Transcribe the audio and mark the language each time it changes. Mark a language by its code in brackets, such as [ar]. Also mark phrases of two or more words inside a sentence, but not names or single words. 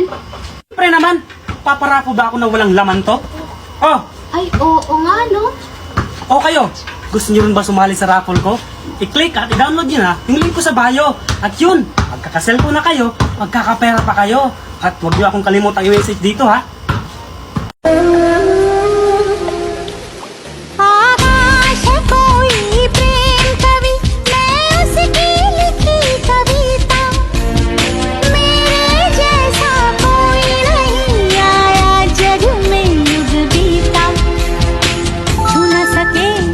[tl] Siyempre naman, paparapo ba ako na walang laman to? Oh, Ay, oo nga, no? o kayo, gusto nyo rin ba sumali sa raffle ko? I-click at i-download nyo na yung link ko sa bio. At yun, magkakaselfone na kayo, magkakapera pa kayo. At huwag nyo akong kalimutang i-message dito ha. [hi] आकाश कोई प्रेम कवि मैं उसकी लिखी कविता मेरे जैसा कोई नहीं आया जग में युग बीता छू न सके